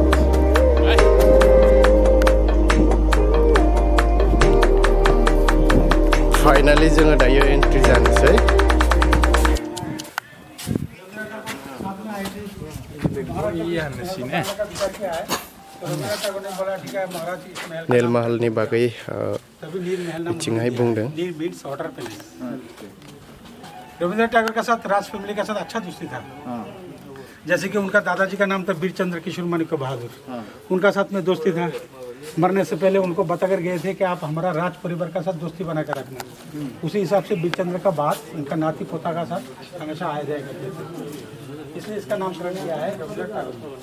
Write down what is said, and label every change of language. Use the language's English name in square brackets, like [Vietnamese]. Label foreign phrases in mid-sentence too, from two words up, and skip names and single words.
[Bodo] फाइनालि जोङो दायो एन्ट्रि जानोसै नीलमहलनि बागै बिथिंहाय बुंदों [Hindi] रविंद्रनाथ टैगोर के साथ राज फैमिली के साथ अच्छा दोस्ती था जैसे कि उनका दादाजी का नाम था बीरचंद्र किशोर माणिक्य बहादुर उनका साथ में दोस्ती था मरने से पहले उनको बताकर गए थे कि आप हमारा राज परिवार का साथ दोस्ती बना कर रखना उसी हिसाब से बीरचंद्र का बात उनका नाती पोता का साथ हमेशा आए जाया करते थे इसलिए इसका नामकरण किया है रविंद्रनाथ